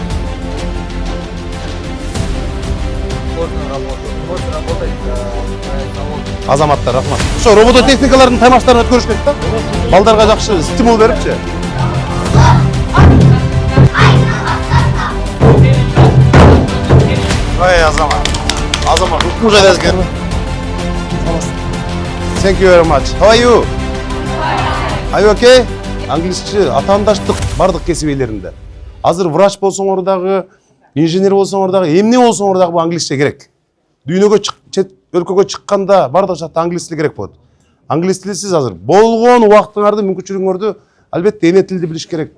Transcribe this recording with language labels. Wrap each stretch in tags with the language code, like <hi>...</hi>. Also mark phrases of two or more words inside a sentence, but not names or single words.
<ky>Азаматтар, рахмат. Ошо робототехникалардын таймаштарын өткөрүш керек да. Балдарга жакшы стимул берипчи. Ой, Азамат. Азамат, укмужа дезген.</ky> <en>Thank you very much. How are you? Are you okay?</en> <ky>Англисче атаандаштык бардык кесип ээлеринде. Азыр врач болсоңор дагы, инженер болсоңор дагы, эмне болсоңор дагы бу англисче керек. Дүйнөгө чет өлкөгө чыкканда бардык жакта англис тили керек болот. Англис тилисиз азыр болгон убактыңарды, мүмкүнчүлүгүңөрдү албетте эне тилди билиш керек.</ky>